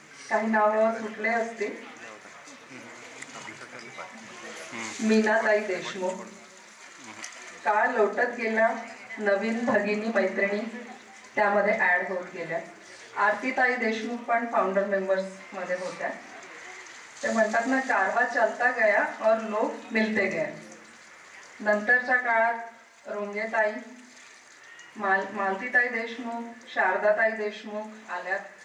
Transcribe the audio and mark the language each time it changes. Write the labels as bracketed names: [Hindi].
[Marathi] काही नाव सुटले असतील. मीनाताई देशमुख. काळ लोटत गेला, नवीन भगिनी मैत्रिणी त्यामध्ये ऍड होत गेल्या. आरतीताई देशमुख पण फाउंडर मेंबर्स मध्ये होत्या. ते म्हणतात ना, [Hindi] कारवा चलता गया और लोग मिलते गए. [Marathi] नंतरच्या काळात रोंगेताई, मालतीताई देशमुख, शारदाताई देशमुख आल्या.